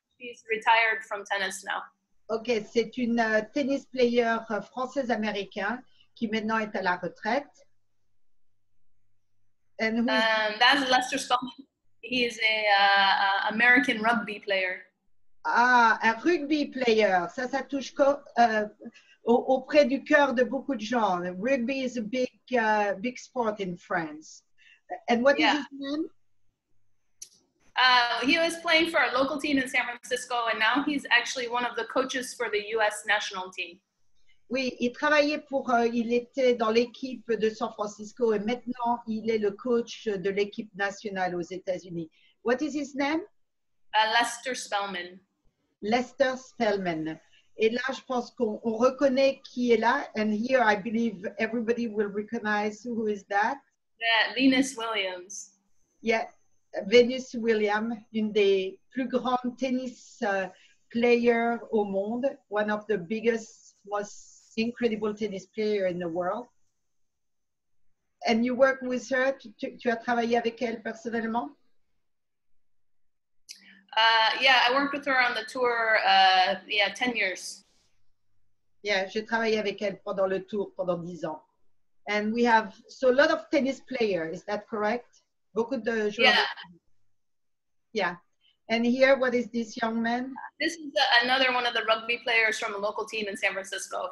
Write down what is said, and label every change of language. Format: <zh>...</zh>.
<en>She's retired from tennis now.</en> <fr>Ok, c'est une tennis player française-américain qui maintenant est à la retraite.</fr> <en>And that's Lester Spelman. He is a American rugby player.</en> <fr>Ah, un rugby player. Ça touche auprès du cœur de beaucoup de gens.</fr> <en>Rugby is a big sport in France. And what is his name? He was playing for a local team in San Francisco, and now he's actually one of the coaches for the U.S. national team.</en> <fr>Oui, il était dans l'équipe de San Francisco et maintenant il est le coach de l'équipe nationale aux États-Unis.</fr> <en>What is his name? Lester Spelman. Lester Spelman.</en> <fr>Et là, je pense qu'on reconnaît qui est là.</fr> <en>And here, I believe everybody will recognize who is that. Yeah, Venus Williams. Yeah. Venus Williams,</en> <fr>une des plus grandes tennis players au monde,</fr> <en>one of the biggest, most incredible tennis players in the world. And you work with her,</en> <fr>tu as travaillé avec elle personnellement?</fr> <en>Yeah, I worked with her on the tour, 10 years.</en> <fr>Yeah, j'ai travaillé avec elle pendant le tour pendant 10 ans.</fr> <en>And we have so a lot of tennis players, is that correct?</en> <fr>Beaucoup de joueurs.</fr> <en>Yeah. Yeah. And here, what is this young man? This is another one of the rugby players from a local team in San Francisco.</en>